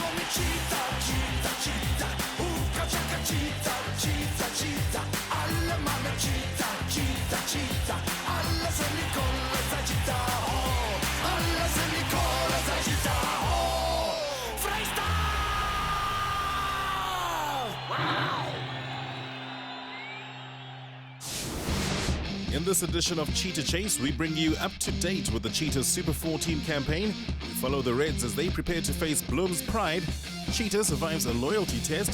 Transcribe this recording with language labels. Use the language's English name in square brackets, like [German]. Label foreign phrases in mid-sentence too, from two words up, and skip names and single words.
[English] Cheetah, cheetah, cheetah, hookah chaka cheetah, cheetah, cheetah, alla manna cheetah, cheetah, cheetah, alla se li kolla sai cheetah, oh, alla se li kolla sai cheetah, oh, freestyle! Wow! In this edition of Cheetah Chase, we bring you up to date with the Cheetahs Super 14 campaign. We follow the Reds as they prepare to face Bloom's Pride. Cheetah survives a loyalty test.